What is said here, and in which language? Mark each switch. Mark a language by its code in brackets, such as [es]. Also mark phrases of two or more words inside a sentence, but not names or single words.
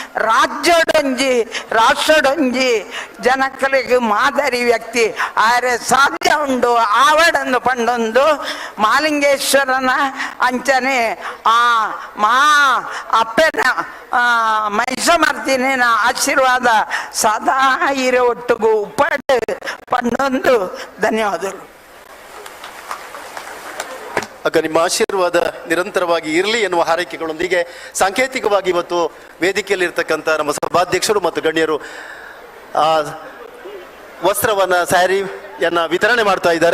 [tcy] ರಾಷ್ಟ್ರಡೊಂಜಿ ಜನಕಲಿಗೆ ಮಾದರಿ ವ್ಯಕ್ತಿ ಆರೆ ಸಾಧ್ಯ ಉಂಡು ಆವಡೊಂದು ಪಂಡೊಂದು ಮಾಲಿಂಗೇಶ್ವರನ ಅಂಚನೆ ಮಾ ಅಪ್ಪನ ಮೈಸಮರ್ತಿನ ಆಶೀರ್ವಾದ ಸದಾ ಇರೋ ಒಟ್ಟಿಗೂ ಪಡ್ ಪಂಡೊಂದು ಧನ್ಯವಾದಗಳು. [kn] ಆಗ ನಿಮ್ಮ ಆಶೀರ್ವಾದ ನಿರಂತರವಾಗಿ ಇರಲಿ ಎನ್ನುವ ಹಾರೈಕೆಗಳೊಂದಿಗೆ ಸಾಂಕೇತಿಕವಾಗಿ ಇವತ್ತು ವೇದಿಕೆಯಲ್ಲಿರ್ತಕ್ಕಂಥ ನಮ್ಮ ಸಭಾಧ್ಯಕ್ಷರು ಮತ್ತು ಗಣ್ಯರು ವಸ್ತ್ರವನ್ನ ಸ್ಯಾರಿಯನ್ನ ವಿತರಣೆ ಮಾಡ್ತಾ ಇದ್ದಾರೆ.